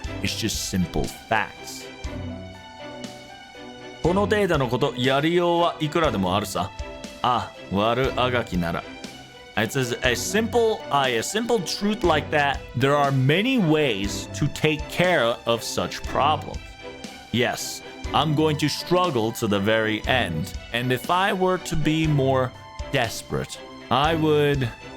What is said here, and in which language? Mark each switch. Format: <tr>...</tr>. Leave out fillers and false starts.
<en>That is just simple facts.</en> <ja>この程度のこと、やりようはいくらでもあるさ。あ、悪あがきなら。</ja> <en>It says a simple truth like that. There are many ways to take care of such problems. Yes, I'm going to struggle to the very end. And if I were to be more desperate, I would...</en>